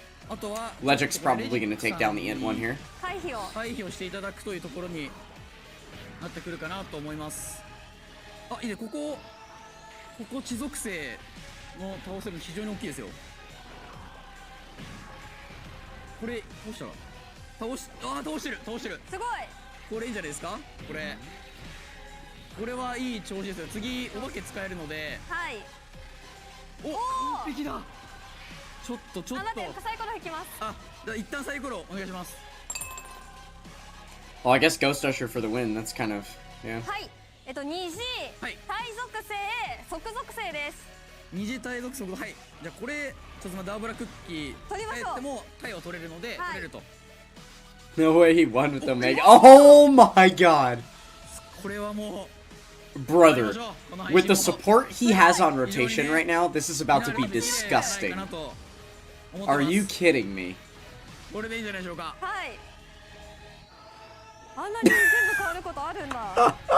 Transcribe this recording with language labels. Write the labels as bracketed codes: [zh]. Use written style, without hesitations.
[en] Legic's probably gonna take down the int one here. [ja] 回避をしていただくというところになってくるかなと思います。あ、いいね、ここ地属性の倒せるの非常に大きいですよ。これどうしたら倒してるすごい。これいいんじゃないですか。これはいい調子ですよ。次お化け使えるので、はい。お、完璧だ。ちょっと待って、サイコロ引きます。あ、じゃあ一旦サイコロお願いします。 [en] Well, I guess Ghost Usher for the win. That's kind of, yeah. [ja] はい。二次対属性即属性です。二次対属性、はい。じゃあこれちょっとダーブラクッキー取りましょう。でも対は取れるので、取れると。 [en] No way he won with the Mega. Oh my god. [ja] これはもう [en] Brother, with the support he has on rotation right now, this is about to be disgusting. Are you kidding me? [ja] これでいいんじゃないでしょうか。はい。あんなに全部変わることあるんだ。